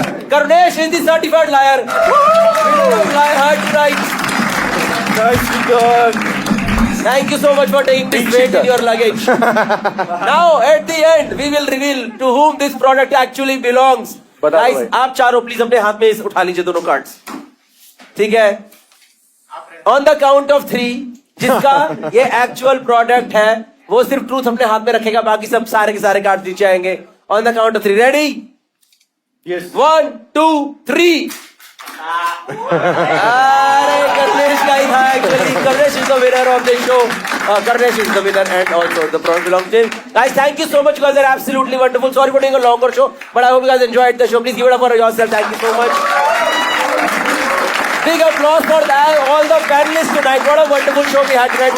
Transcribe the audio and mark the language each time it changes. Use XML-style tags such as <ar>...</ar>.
<en>Karunesh is the certified liar. Lie hard tonight. Nicely done. Thank you so much for taking this weight in your luggage. Now, at the end, we will reveal to whom this product actually belongs.</en> <hi>Guys, आप चारों please अपने हाथ में उठा लीजिए दोनों cards. ठीक है?</hi> <en>On the count of 3,</en> <hi>जिसका ये actual product है, वो सिर्फ ट्रूथ अपने हाथ में रखेगा, बाकी सब सारे के सारे कार्ड नीचे आएंगे.</hi> <en>On the count of 3, ready? Yes. 1, 2, 3.</en> <hi>अरे Karnesh का ही था actually.</hi> <en>Karnesh is the winner of the show. Karnesh is the winner and also the prize belongs to him. Guys, thank you so much. You guys are absolutely wonderful. Sorry for doing a longer show, but I hope you guys enjoyed the show. Please give it up for yourself. Thank you so much. Big applause for all the panelists tonight. What a wonderful show we had tonight.</en>